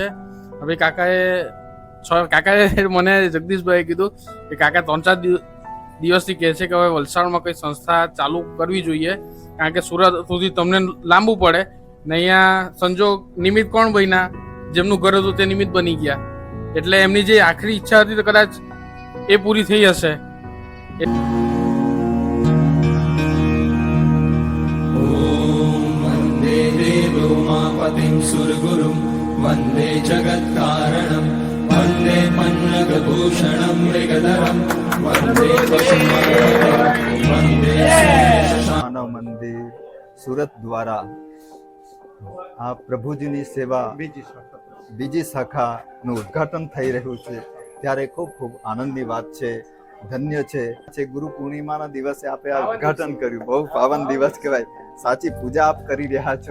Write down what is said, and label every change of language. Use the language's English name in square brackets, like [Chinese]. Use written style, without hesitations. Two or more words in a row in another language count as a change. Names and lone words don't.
[Gujarati] હવે કાકાએ મને જગદીશભાઈએ કીધું કે કાકા 3-4 દિવસથી કહે છે કે હવે વલસાડમાં કંઈ સંસ્થા ચાલુ કરવી જોઈએ કારણ કે સુરત સુધી તમને લાંબુ પડે ને અહીંયા સંજોગ નિમિત્ત કોણ બન્યા, જેમનું ઘર હતું તે નિમિત્ત બની ગયા, એટલે એમની જે આખરી ઈચ્છા હતી તો કદાચ એ પૂરી થઈ હશે। [Sanskrit] वन्दे देवोमापतिं सुरगुरुं वन्दे जगत्कारणं वन्दे पन्नगभूषणं मृगधरं वन्दे पशूनां वन्दे [Gujarati] માનવ મંદિર સુરત દ્વારા આ પ્રભુજીની સેવા બીજી શાખાનું ઉદ્ઘાટન થઈ રહ્યું છે ત્યારે ખૂબ ખૂબ આનંદની વાત છે, ધન્ય છે ગુરુ પૂર્ણિમાના દિવસે આપે આ ઉદ્ઘાટન કર્યું, બહુ પાવન દિવસ કહેવાય, સાચી પૂજા આપ કરી રહ્યા છો।